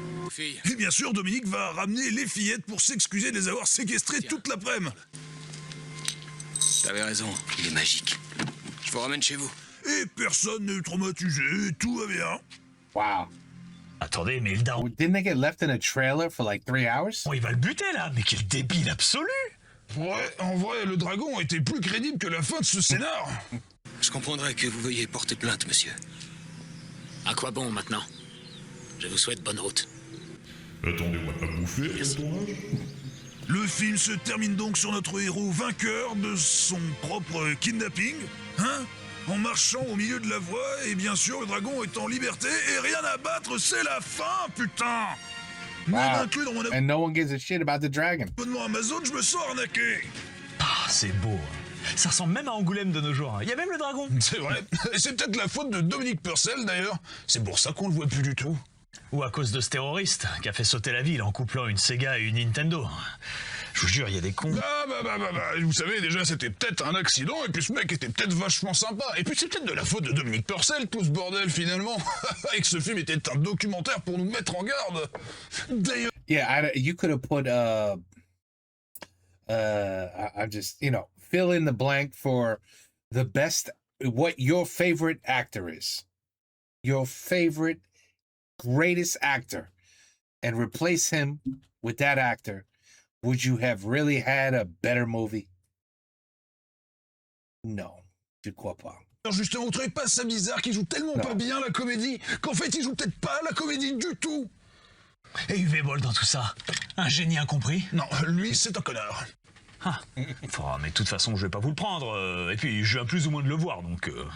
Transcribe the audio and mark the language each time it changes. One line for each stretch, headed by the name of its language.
French: Fille, Et bien sûr, Dominique va ramener les fillettes pour s'excuser de les avoir séquestrées toute l'après-midi. T'avais raison, il est magique. Je vous ramène chez vous. Et personne n'est traumatisé, tout va bien. Wow. Attendez, mais le daron...
English: Didn't they get left in a trailer for like 3 hours?
French: Oh, il va le buter là, mais quel débile absolu! Ouais, en vrai, le dragon était plus crédible que la fin de ce scénar. Je comprendrais que vous veuillez porter plainte, monsieur. à quoi bon maintenant? Je vous souhaite bonne route. Attendez, on va pas bouffer à ton âge? Le film se termine donc sur notre héros vainqueur de son propre kidnapping, hein? En marchant au milieu de la voie, et bien sûr, le dragon est en liberté, et rien à battre, c'est la fin, putain! Même Wow. inclus dans mon
English: And no one gives a shit about the dragon.
French: abonnement Amazon, je me sens arnaqué! Ah, c'est beau. Ça ressemble même à Angoulême de nos jours. Il y a même le dragon. C'est vrai, et c'est peut-être la faute de Dominique Purcell, d'ailleurs. C'est pour ça qu'on le voit plus du tout. Ou à cause de ce terroriste qui a fait sauter la ville en couplant une Sega et une Nintendo. Je vous jure, il y a des cons. Vous savez, déjà, c'était peut-être un accident, et puis ce mec était peut-être vachement sympa. Et puis c'est peut-être de la faute de Dominique Purcell, tout ce bordel, finalement. Et que ce film était un documentaire pour nous mettre en garde. D'ailleurs...
English: Yeah, you could have put I'm just, fill in the blank for the best, what your favorite actor is. Your favorite, greatest actor. And replace him with that actor. Would you have really had a better movie?
French: No, je crois pas. Alors justement, vous trouvez pas ça bizarre qu'il joue tellement pas bien la comédie qu'en fait il joue peut-être pas la comédie du tout? Et UV Ball dans tout ça. Un génie incompris? Non, lui c'est un connard. Ah. Enfin, mais de toute façon, je vais pas vous le prendre. Et puis, je viens plus ou moins de le voir, donc...